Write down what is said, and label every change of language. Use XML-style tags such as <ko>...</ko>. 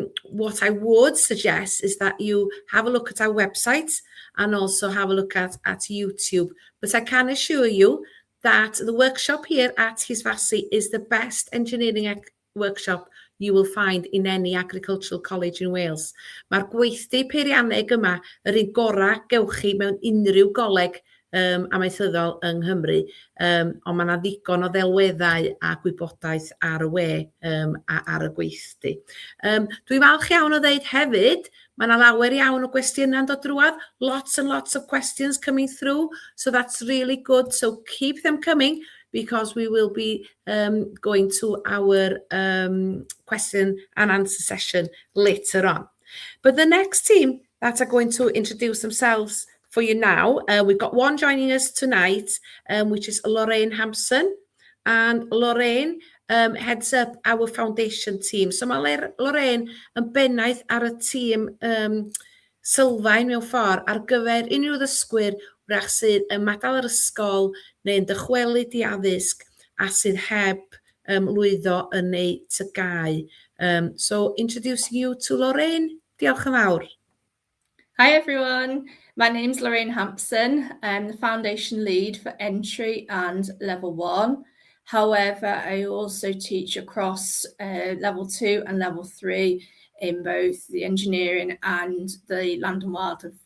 <en>What I would suggest is that you have a look at our website and also have a look at YouTube. But I can assure you that the workshop here at Llysfasi is the best engineering workshop you will find in any agricultural college in Wales.</en> <cy>Mae'r gweithdy peirianneg yma yr un gorau gewch chi mewn unrhyw goleg amaethyddol yng Nghymru, ond mae yna ddigon o ddelweddau a gwybodaeth ar y we ar y gweithdy. Dwi'n falch iawn o ddeud hefyd, mae yna lawer iawn o gwestiynau'n dod drwodd,</cy> <en>lots and lots of questions coming through, so that's really good, so keep them coming, because we will be going to our question and answer session later on. But the next team that are going to introduce themselves for you now, we've got one joining us tonight, which is Lorraine Hampson. And Lorraine heads up our foundation team.</en> <cy>So mae Lorraine yn bennaeth ar y tîm sylfaen mewn ffordd ar gyfer unrhyw ddysgwyr wrach sydd yn madal yr ysgol neu'n dychwelyd i addysg a sydd heb lwyddo yn ei tygau.</cy> <en>So introducing you to Lorraine.</en> <cy>Diolch yn fawr.</cy> <en>Hi everyone, my name's Lorraine Hampson. I'm the foundation lead for entry and level 1. However, I also teach across level 2 and level 3 in both the engineering and the land and wildlife</en>